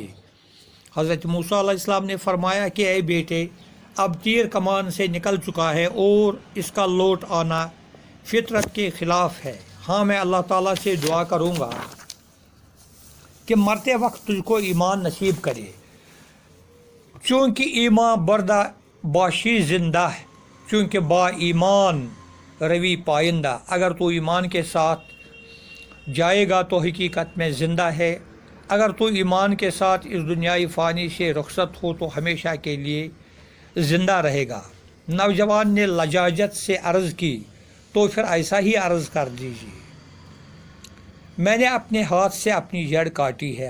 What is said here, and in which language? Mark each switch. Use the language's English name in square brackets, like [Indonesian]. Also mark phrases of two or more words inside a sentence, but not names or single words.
[Urdu] حضرت موسیٰ علیہ السلام نے فرمایا کہ اے بیٹے، اب تیر کمان سے نکل چکا ہے اور اس کا لوٹ آنا فطرت کے خلاف ہے۔ ہاں، میں اللہ تعالیٰ سے دعا کروں گا کہ مرتے وقت تجھ کو ایمان نصیب کرے۔ [Persian] چونکہ ایمان بردہ باشی [Urdu] زندہ ہے، [Persian] چونکہ با ایمان روی پائندہ، [Urdu] اگر تو ایمان کے ساتھ جائے گا تو حقیقت میں زندہ ہے، اگر تو ایمان کے ساتھ اس دنیائی فانی سے رخصت ہو تو ہمیشہ کے لیے زندہ رہے گا۔ نوجوان نے لجاجت سے عرض کی، تو پھر ایسا ہی عرض کر دیجیے، میں نے اپنے ہاتھ سے اپنی جڑ کاٹی ہے۔